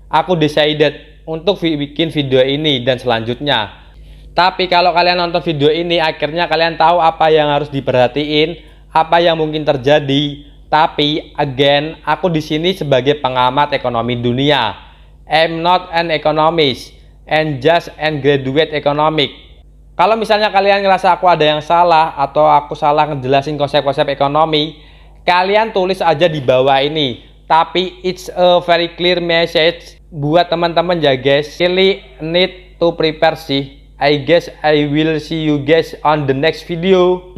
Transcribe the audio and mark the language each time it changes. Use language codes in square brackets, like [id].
[id] Aku decided untuk bikin video ini dan selanjutnya. Tapi kalau kalian nonton video ini akhirnya kalian tahu apa yang harus diperhatiin, apa yang mungkin terjadi. Tapi again, aku di sini sebagai pengamat ekonomi dunia. [en] I'm not an economist and just an graduate economic. [id] Kalau misalnya kalian ngerasa aku ada yang salah atau aku salah ngejelasin konsep-konsep ekonomi, kalian tulis aja di bawah ini. Tapi [en] it's a very clear message [id] buat teman-teman ya guys. [en] Really need to prepare sih. I guess I will see you guys on the next video.